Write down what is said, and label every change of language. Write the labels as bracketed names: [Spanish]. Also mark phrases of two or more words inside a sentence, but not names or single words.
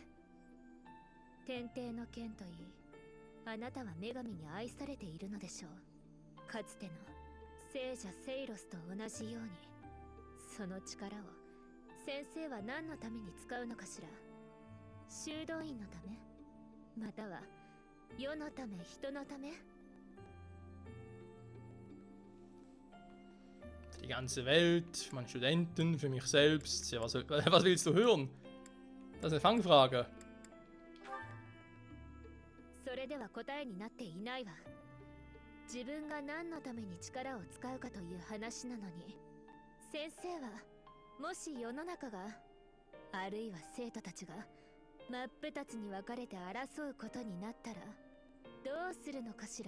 [Japanese] 天帝の剣といい、あなたは女神に愛されているのでしょう。かつての聖者セイロスと同じように。その力を先生は何のために使うのかしら。修道院のため、または世のため、人のため。 [German] Für die ganze Welt, für meine Studenten, für mich selbst. Ja, was willst du hören? Das ist eine Fangfrage. [Japanese] それでは答えになっていないわ。自分が何のために力を使うかという話なのに、先生はもし世の中が、あるいは生徒たちが真っ二つに分かれて争うことになったらどうするのかしら。